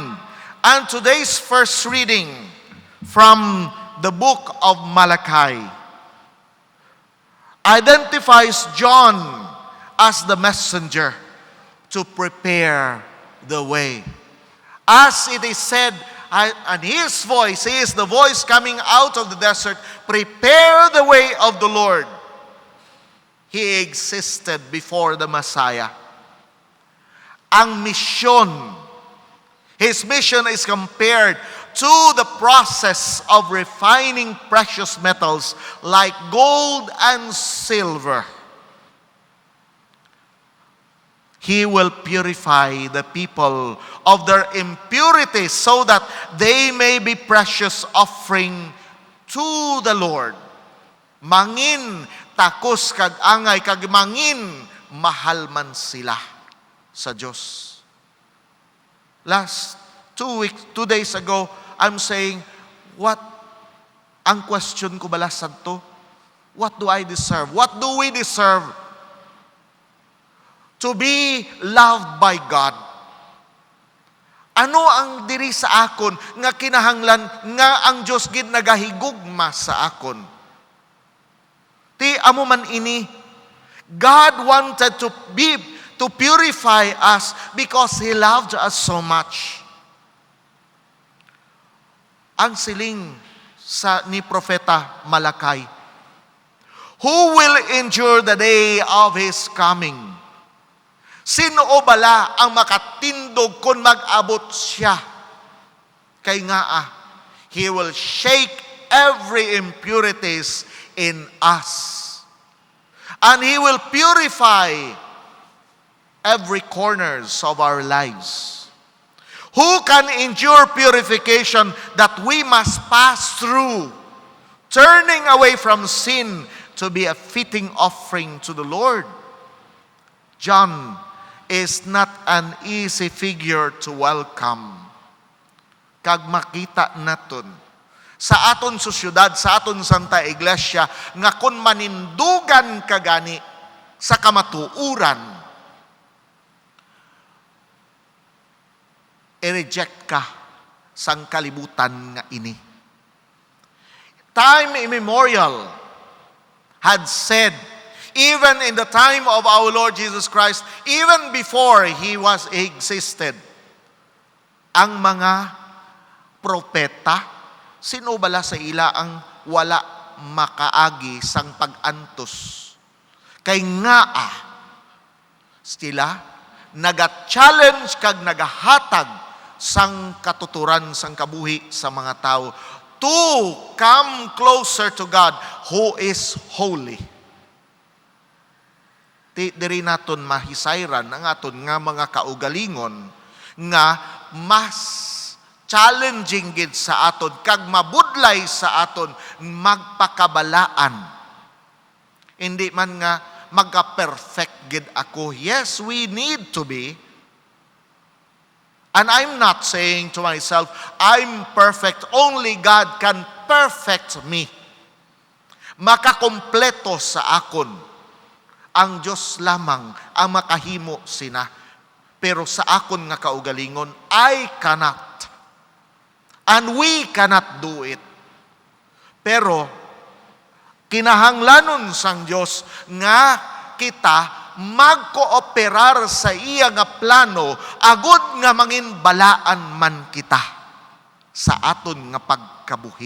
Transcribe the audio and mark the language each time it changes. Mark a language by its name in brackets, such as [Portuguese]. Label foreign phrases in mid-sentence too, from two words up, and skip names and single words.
[English] And today's first reading from the book of Malachi identifies John as the messenger to prepare the way. As it is said, and his voice, he is the voice coming out of the desert, prepare the way of the Lord. He existed before the Messiah. [Hiligaynon] Ang misyon, [English] his mission is compared to the process of refining precious metals like gold and silver. He will purify the people of their impurities so that they may be precious offering to the Lord. [Hiligaynon] Mangin takos kag angay kag mangin mahal man sila sa Diyos. [English] Last 2 days ago, I'm saying, [Hiligaynon] ang question ko balasad to? [English] What do I deserve? What do we deserve? To be loved by God. [Hiligaynon] Ano ang diri sa akon nga kinahanglan nga ang Diyos gid nagahigugma sa akon? Ti amo man ini, [English] God wanted to purify us because He loved us so much. [Hiligaynon] Ang siling ni Propeta Malakay, [English] who will endure the day of His coming? [Hiligaynon] Sino o bala ang makatindog kung mag-abot siya? Kay nga [English] He will shake every impurities in us. And He will purify every corners of our lives. Who can endure purification that we must pass through, turning away from sin to be a fitting offering to the Lord? John is not an easy figure to welcome. [Hiligaynon] Kag makita naton sa aton sosyudad, sa aton Santa Iglesia, nga kun manindugan kagani sa kamatuuran, i-reject ka sang kalibutan nga ini. [English] Time immemorial had said, even in the time of our Lord Jesus Christ, even before He existed, [Hiligaynon] ang mga propeta, sino bala sa ila ang wala makaagi sang pag-antos? Kay nga sila naga-challenge kag nagahatag sang katuturan sang kabuhi sa mga tao [English] to come closer to God who is holy. [Hiligaynon] Diri naton mahisayran ang aton nga mga kaugalingon nga mas challenging gid sa aton kag mabudlay sa aton magpakabalaan. Hindi man nga magka-perfect gid ako. [English] Yes, we need to be. And I'm not saying to myself, I'm perfect. Only God can perfect me. [Hiligaynon] Makakompleto sa akon. Ang Diyos lamang ang makahimo sina. Pero sa akon nga kaugalingon, [English] I cannot. And we cannot do it. [Hiligaynon] Pero, kinahanglanon sang Diyos nga kita magkooperar sa iya nga plano agud nga mangin balaan man kita sa aton nga pagkabuhi.